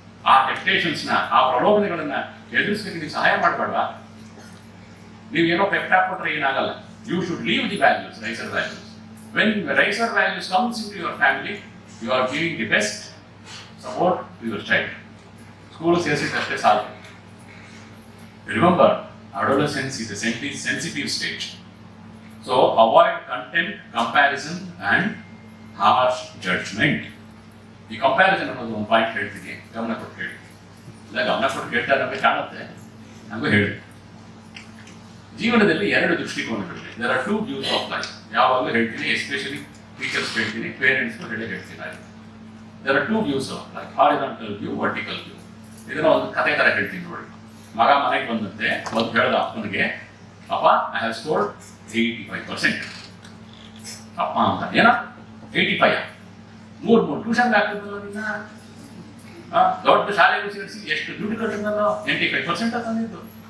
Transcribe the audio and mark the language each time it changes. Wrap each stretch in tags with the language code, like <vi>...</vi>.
<kn>ಆ ಟೆಂಪ್ಟೇಷನ್ಸ್ನ, ಆ ಪ್ರಲೋಭನೆಗಳನ್ನ ಎದುರಿಸಲಿಕ್ಕೆ ನೀವು ಸಹಾಯ ಮಾಡ್ಬೇಡ್ವಾ? ನೀವೇನೋ ಪೆಪ್ಟಾಪ್ ಕೊಟ್ರೆ ಏನಾಗಲ್ಲ.</kn> <en>You should leave the values, raiser values. When raiser values comes in to your family, you are giving the best support to your child.</en> <kn>School ಸೇರಿಸಿದ್ದಷ್ಟೇ ಸಾಕು.</kn> <en>Remember, adolescence is a sensitive stage. So avoid contempt, comparison and harsh judgment.</en> <kn>ಈ comparison ಅನ್ನೋದು ಒಂದು point ಹೇಳ್ತೀನಿ, ಗಮನ ಕೊಟ್ಟು ಹೇಳಿ. ಇಲ್ಲ ಗಮನ ಕೊಟ್ಟು ಕೇಳ್ತಾ ನಮಗೆ ಕಾಣುತ್ತೆ, ನಮಗೂ ಹೇಳಿ. ಜೀವನದಲ್ಲಿ 2 ದೃಷ್ಟಿಕೋನಗಳಿವೆ.</kn> <en>There are 2 views of life.</en> <kn>ಯಾವಾಗಲೂ ಹೇಳ್ತೀನಿ, ಎಸ್ಪೆಷಲಿ ಟೀಚರ್ಸ್ ಹೇಳ್ತೀನಿ, ಪೇರೆಂಟ್ಸ್ಗೂ ಹೇಳ್ತೀನಿ.</kn> <en>There are 2 views of life, horizontal view, vertical view.</en> <kn>ಇದನ್ನ ಒಂದು ಕಥೆ ತರ ಹೇಳ್ತೀನಿ ನೋಡಿ. ಮಗ ಮನೆಗೆ ಬಂದಂತೆ ಒಂದು ಹೇಳ್ದ ಅಪ್ಪನಿಗೆ, ಅಪ್ಪ</kn> <en>I have scored 85%.</en> <kn>ಅಪ್ಪ ಅಂತ ಏನ 85? 3 ಟ್ಯೂಷನ್ಗೆ ಹಾಕಿದ್ನಲ್ಲ ನಿನ್ನ, ದೊಡ್ಡ ಶಾಲೆಗೂ ಸೇರಿಸಿ ಎಷ್ಟು ದುಡ್ಡು ಕಟ್ಟಿದ್ನಲ್ಲೋ, 85% ತಂದಿದ್ದು.</kn>